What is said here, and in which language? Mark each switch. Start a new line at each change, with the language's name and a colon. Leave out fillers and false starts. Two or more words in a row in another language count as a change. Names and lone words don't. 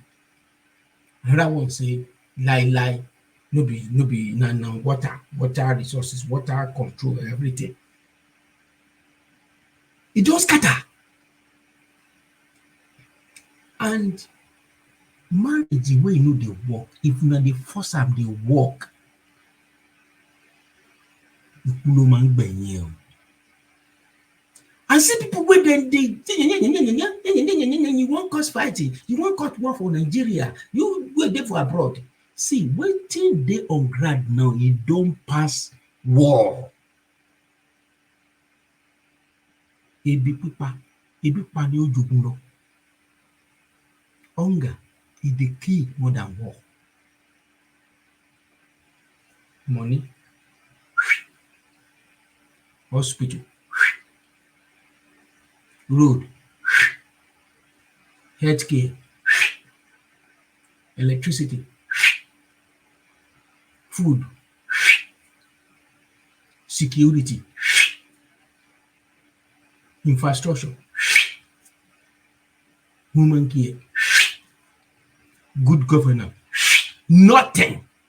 Nigerian Pidgin: Another one say lie, no be na water resources, water control, everything. E just scatter. And marriage wey e no dey work, if una dey force am dey work,
Yoruba: ikú ló máa ń gbẹ̀yìn ẹ̀ o.
Nigerian Pidgin: And see people wey dem dey you wan cause fighting, you wan cause war for Nigeria, you wey dey for abroad. See, wetin dey on ground now, e don pass war.
Yoruba: Ebi pa ni ó jogun lọ.
Nigerian Pidgin: Hunger e dey kill more than war. Money, hospital, road, healthcare, electricity, food, security, infrastructure, human care, good governance, nothing.